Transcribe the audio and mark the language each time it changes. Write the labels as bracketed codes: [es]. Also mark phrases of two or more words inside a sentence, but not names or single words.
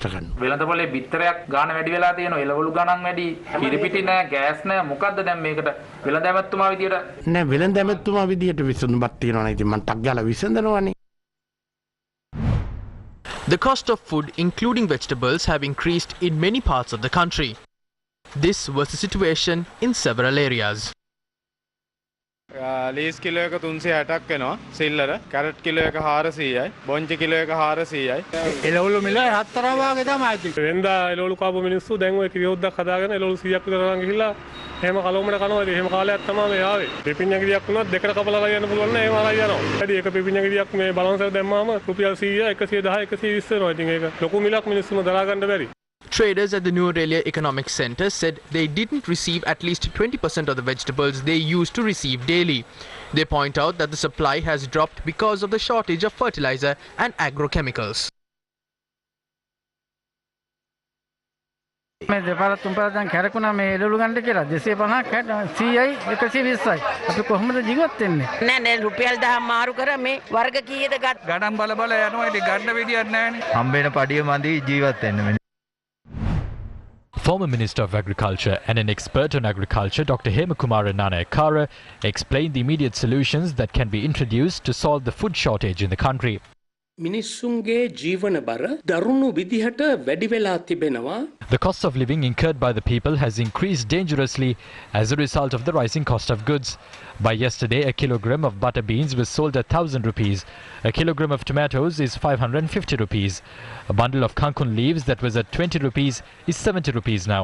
[en] The cost of food, including vegetables, have increased in many parts of the country. This was the situation in several areas. [si] ලීස් කිලෝ එක 360ක් වෙනවා සිල්ලර කැරට් කිලෝ එක 400යි බොන්චි කිලෝ එක 400යි එළවලු මිල 4 වාගේ තමයි තියෙන්නේ වෙනදා එළවලු කාපු මිනිස්සු දැන් ඔය කිරියොද්දක් හදාගෙන එළවලු 100ක් විතර ගන්න ගිහිල්ලා එහෙම කලොමඩ කනවා එහෙම කාලයක් තමයි මේ ආවේ පිපිඤ්ඤ ගෙඩියක් වුණත් දෙකට කපලා යන්න පුළුවන් නෑ එහෙම ආලා යනවා වැඩි එක පිපිඤ්ඤ ගෙඩියක් මේ බලන්සර් දැම්මාම රුපියල් 100 110 120 වෙනවා ඉතින් ඒක ලොකු මිලක් මිනිස්සුම දරා ගන්න බැරි. [en] Traders at the New Aurelia Economic Centre said they didn't receive at least 20% of the vegetables they used to receive daily. They point out that the supply has dropped because of the shortage of fertilizer and agrochemicals. [si] මේ දෙපාරක් තුන් පාරක් දැන් කැරකුණා මේ එළවලු ගන්න කියලා 250ක් 100යි 120යි අපි කොහොමද ජීවත් වෙන්නේ නෑ නෑ රුපියල් 10 මාරු කර මේ වර්ග කීයද ගණන් බල බල යනවා ඉතින් ගන්න විදියක් නෑනේ හම්බෙන පඩිය මදි ජීවත් වෙන්න [en] Former Minister of Agriculture and an expert on agriculture, Dr. Hemakumara Nanayakara, explained the immediate solutions that can be introduced to solve the food shortage in the country. [si] මිනිස්සුන්ගේ ජීවන බර දරුණු විදිහට වැඩි වෙලා තිබෙනවා. [en] The cost of living incurred by the people has increased dangerously as a result of the rising cost of goods. By yesterday, a kilogram of butter beans was sold at 1,000 rupees. A kilogram of tomatoes is 550 rupees. A bundle of kankun leaves that was at 20 rupees is 70 rupees now.